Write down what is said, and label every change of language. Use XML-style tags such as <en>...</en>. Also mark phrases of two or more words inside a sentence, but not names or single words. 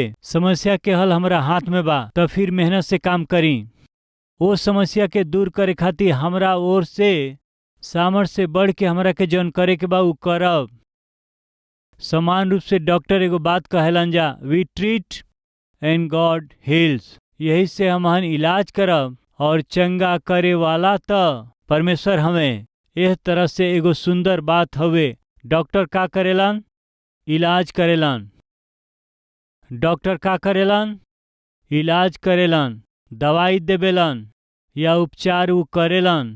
<bho>समस्या के हल हमरा हाथ में बा, तो फिर मेहनत से काम करी। वो समस्या के दूर करे खातिर हमरा ओर से सामर्थ्य से बढ़ के हमरा के जौन करे के बा उ करब। समान रूप से डॉक्टर एगो बात कहेलन जा,</bho> <en>we treat and God heals,</en> <bho>यही से हमहन इलाज करब और चंगा करे वाला त परमेश्वर हमें। एह तरह से एगो सुंदर बात हवे। डॉक्टर का करेलन? इलाज करेलन। डॉक्टर का करेलन? इलाज करेलन, दवाई देवेलन या उपचार उ करेलन।</bho>